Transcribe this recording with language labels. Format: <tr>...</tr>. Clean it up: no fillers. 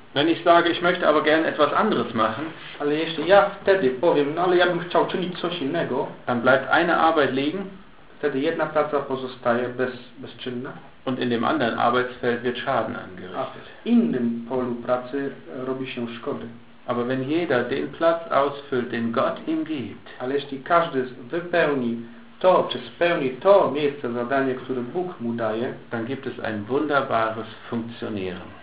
<de>Wenn ich sage, ich möchte aber gerne etwas anderes machen,</de> <pl>ale jeśli ja wtedy powiem, no ale ja bym chciał czynić coś innego,</pl> <de>dann bleibt eine Arbeit liegen,</de> <pl>wtedy jedna praca pozostaje bezczynna,</pl> <de>und in dem anderen Arbeitsfeld wird Schaden angerichtet.</de> <pl>A w innym polu pracy robi się szkody.</pl> <de>Aber wenn jeder den Platz ausfüllt, den Gott ihm gibt,</de> <pl>ale jeśli każdy wypełni to, czy spełni to miejsce, zadanie, które Bóg mu daje,</pl> <de>dann gibt es ein wunderbares Funktionieren.</de>